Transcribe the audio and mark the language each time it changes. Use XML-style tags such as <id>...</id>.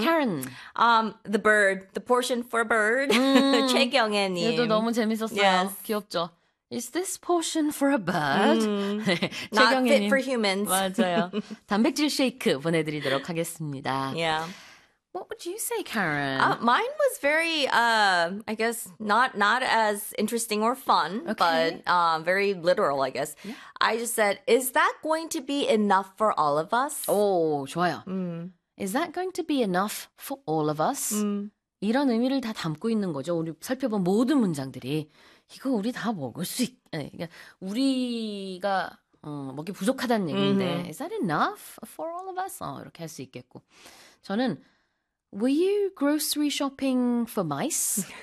<ko>캐런.</ko> <en>The bird, the portion for a bird. 최경애님.</en> <ko>얘도 너무 재밌었어요.</ko> <en>Yes.</en> <ko>귀엽죠?</ko> <en>Is this portion for a bird? Not fit for</en> <ko>최경애님.</ko> <en>humans.</en> <ko>맞아요. 단백질 쉐이크 보내드리도록 하겠습니다.</ko> <en>Yeah. What would you say, Karen? Mine was very, I guess, not as interesting or fun, Okay. but very literal, I guess. I just said, is that going to be enough for all of us?</en> <ko>오, 좋아요.</ko> <en>Is that going to be enough for all of us?</en> <ko>이런 의미를 다 담고 있는 거죠. 우리 살펴본 모든 문장들이. 이거 우리 다 먹을 수 있... 우리가 먹기 부족하다는 얘기인데</ko> <en>Is that enough for all of us?</en> <ko>이렇게 할수 있겠고. 저는</ko> <en>Were you grocery shopping for mice?</en>